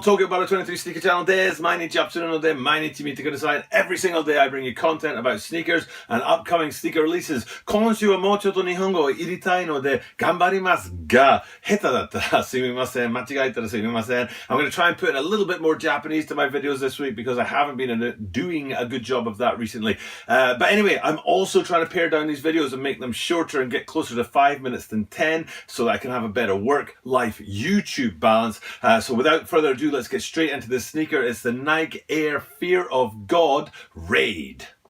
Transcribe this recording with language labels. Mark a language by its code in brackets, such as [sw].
[ja] Tokyo Butter 23 Sneaker Channel です。毎日アップするので、毎日見てください。 [en] Every single day I bring you content about sneakers and upcoming sneaker releases. [ja] 今週はもうちょっと日本語を入れたいので、頑張りますが、下手だったらすみません。間違えたらすみません。 [en] I'm going to try and put in a little bit more Japanese to my videos this week because I haven't been doing a good job of that recently. But anyway, I'm also trying to pare down these videos and make them shorter and get closer to 5 minutes than 10 so that I can have a better work-life YouTube balance. So without further ado, let's get straight into this sneaker. It's the Nike Air Fear of God Raid.